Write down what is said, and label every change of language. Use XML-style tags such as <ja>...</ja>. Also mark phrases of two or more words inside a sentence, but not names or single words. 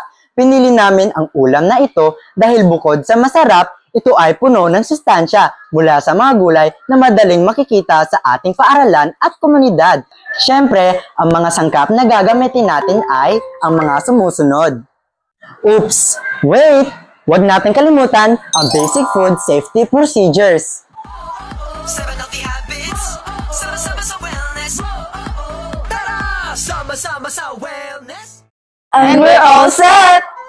<tl>Pinili namin ang ulam na ito dahil bukod sa masarap, ito ay puno ng sustansya mula sa mga gulay na madaling makikita sa ating paaralan at komunidad. Siyempre, ang mga sangkap na gagamitin natin ay ang mga sumusunod.</tl> <en>Oops! Wait!</en> <tl>Huwag natin kalimutan ang</tl> <en>basic food safety procedures. 7 healthy habits,</en> <tl>sama-sama sa wellness. Tara! Sama-sama sa wellness.</tl> <en>And we're all set!</en>